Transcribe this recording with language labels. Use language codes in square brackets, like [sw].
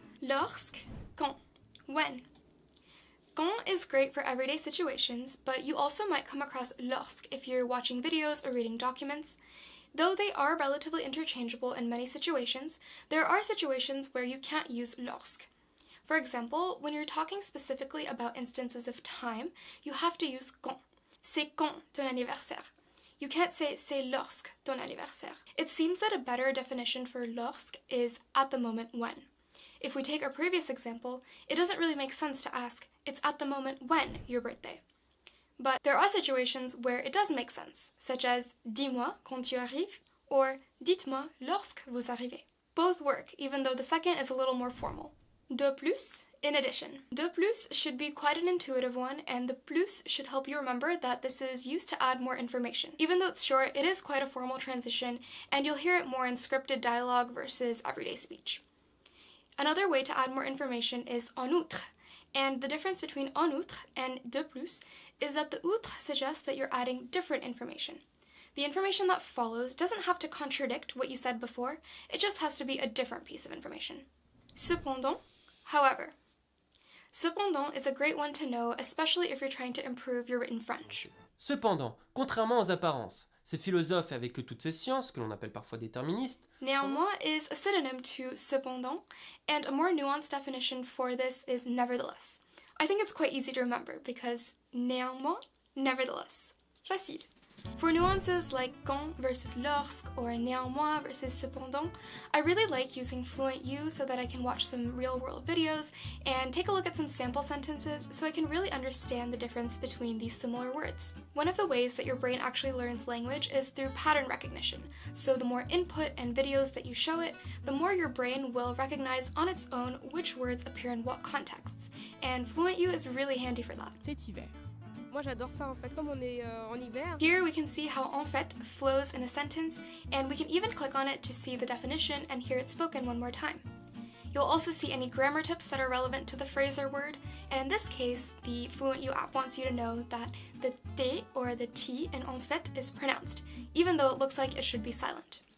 [en] Lorsque, quand, when. Quand is great for everyday situations, but you also might come across lorsque if you're watching videos or reading documents. Though they are relatively interchangeable in many situations, there are situations where you can't use lorsque. For example, when you're talking specifically about instances of time, you have to use quand. [fr] C'est quand ton anniversaire. [en] You can't say [fr] c'est lorsque ton anniversaire. [en] It seems that a better definition for lorsque is at the moment when. If we take our previous example, it doesn't really make sense to ask, it's at the moment when your birthday. But there are situations where it does make sense, such as [fr] dis-moi quand tu arrives [en] or [fr] dites-moi lorsque vous arrivez. [en] Both work, even though the second is a little more formal. De plus, in addition. De plus should be quite an intuitive one, and the plus should help you remember that this is used to add more information. Even though it's short, it is quite a formal transition, and you'll hear it more in scripted dialogue versus everyday speech. Another way to add more information is en outre, and the difference between en outre and de plus is that the outre suggests that you're adding different information. The information that follows doesn't have to contradict what you said before, it just has to be a different piece of information. Cependant, however. Cependant is a great one to know, especially if you're trying to improve your written French. [fr] Cependant, contrairement aux apparences, ces philosophes avec toutes ces sciences, que l'on appelle parfois déterministes, [en] Néanmoins is a synonym to cependant, and a more nuanced definition for this is nevertheless. I think it's quite easy to remember because néanmoins, nevertheless. Facile. For nuances like quand versus lorsque or néanmoins versus cependant, I really like using FluentU so that I can watch some real-world videos and take a look at some sample sentences so I can really understand the difference between these similar words. One of the ways that your brain actually learns language is through pattern recognition, so the more input and videos that you show it, the more your brain will recognize on its own which words appear in what contexts, and FluentU is really handy for that. [fr] C'est hiver. Moi j'adore ça en fait, comme on est en hiver. [en] Here we can see how en fait flows in a sentence, and we can even click on it to see the definition and hear it spoken one more time. You'll also see any grammar tips that are relevant to the phrase or word, and in this case, the FluentU app wants you to know that the T or the T in en fait is pronounced, even though it looks like it should be silent.